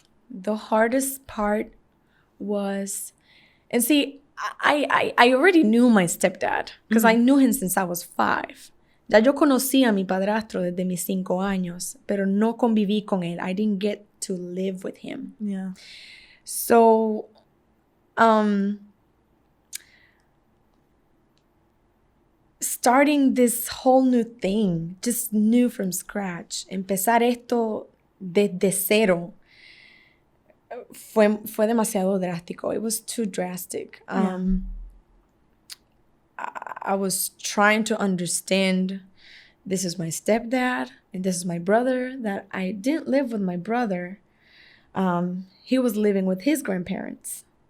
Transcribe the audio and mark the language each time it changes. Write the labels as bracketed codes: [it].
[en] The hardest part was, and see, I already knew my stepdad because I knew him since I was 5. [es] Ya yo conocí a mi padrastro desde mis 5 años, pero no conviví con él. [en] I didn't get to live with him. Yeah. So, starting this whole new thing, just new from scratch, [es] empezar esto desde cero, fue demasiado drástico. [en] It was too drastic. I was trying to understand, this is my stepdad and this is my brother, that I didn't live with my brother. He was living with his grandparents.